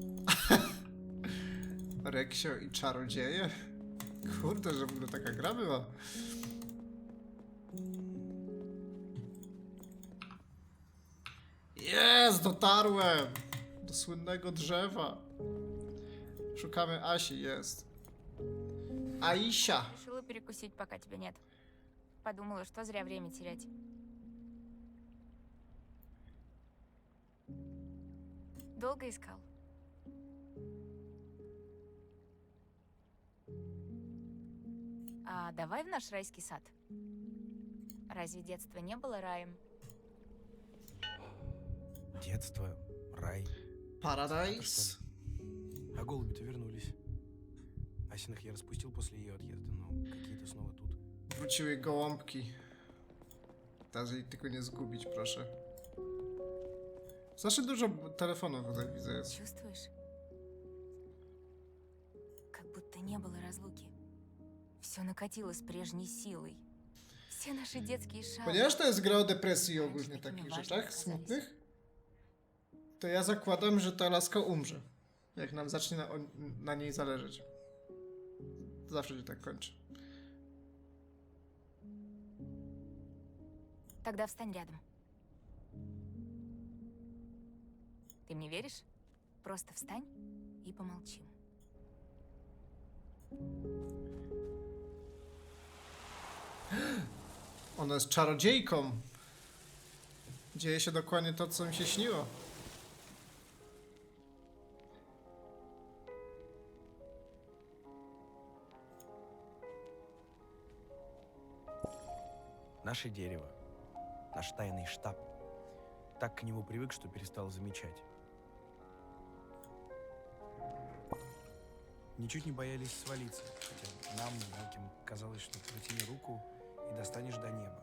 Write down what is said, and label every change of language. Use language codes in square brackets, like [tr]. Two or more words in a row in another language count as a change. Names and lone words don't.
[pl] Reksio i czarodzieje? Kurde, że w ogóle taka gra była. Jest, dotarłem! Do słynnego drzewa. Szukamy Asi, jest. Aisha! [ru] Решила перекусить, пока тебя нет. Подумала, что зря время терять. Долго искал? А давай в наш райский сад. Разве детство не было раем? Детство, рай. [en] Paradise. [ru] А голуби-то вернулись. Асиных я распустил после ее отъезда, но какие-то снова тут. [pl] Wróciły gołąbki. Teraz jej tylko nie zgubić, proszę. Zawsze dużo telefonów tutaj widzę jest. [ru] Чувствуешь? Как будто не было разлуки. Все накатило с прежней силой. Все наши детские шаги. [pl] Ponieważ to jest gra o depresji i ogólnie takich rzeczach smutnych, to ja zakładam, że ta laska umrze. Jak nam zacznie na niej zależeć. Zawsze się tak kończy. [ru] Тогда встань рядом. Ты мне веришь? Просто встань и помолчим. [pl] Ona jest czarodziejką. Dzieje się dokładnie to, co mi się śniło. [ru] Наше дерево. Наш тайный штаб. Так к нему привык, что перестал замечать. Ничуть не боялись свалиться, хотя нам, мелким, казалось, что протяни руку и достанешь до неба.